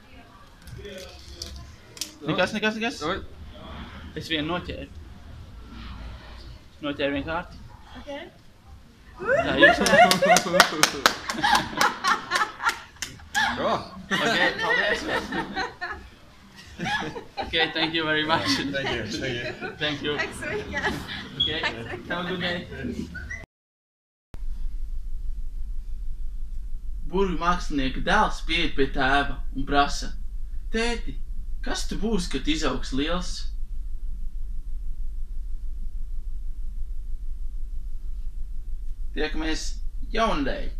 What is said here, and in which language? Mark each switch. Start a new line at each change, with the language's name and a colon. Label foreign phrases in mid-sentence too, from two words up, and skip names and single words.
Latvian: Nekas. Es vienu noķēru. Noķēru vienu kārti. Tā, jūs Ok, paldies.
English: Ok, thank you very much. Thank you. Okay, have a good day.
Latvian: Burvju mākslinieka dēls pieeja pie tēva un prasa: Tēti, kas tu būsi, kad izaugs liels? Tiekamies jaunadēļ!